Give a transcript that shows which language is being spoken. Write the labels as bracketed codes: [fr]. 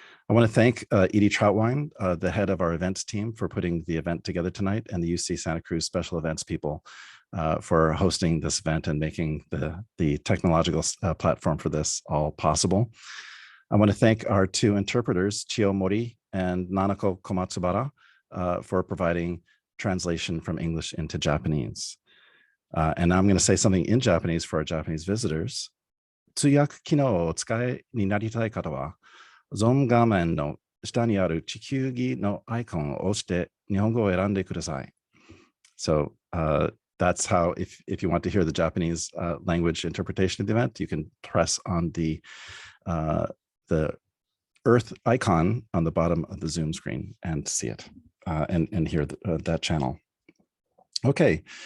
[en] I want to thank Edie Troutwine, the head of our events team, for putting the event together tonight, and the UC Santa Cruz special events people for hosting this event and making the technological platform for this all possible. I want to thank our two interpreters, Chio Mori and Nanako Komatsubara, for providing translation from English into Japanese. And now I'm going to say something in Japanese for our Japanese visitors. [ja] 通訳機能をお使いになりたい方は、ゾーン画面の下にある地球儀のアイコンを押して日本語を選んでください. [en] So that's how, if you want to hear the Japanese language interpretation of the event, you can press on the Earth icon on the bottom of the Zoom screen and see it and hear that channel. Okay.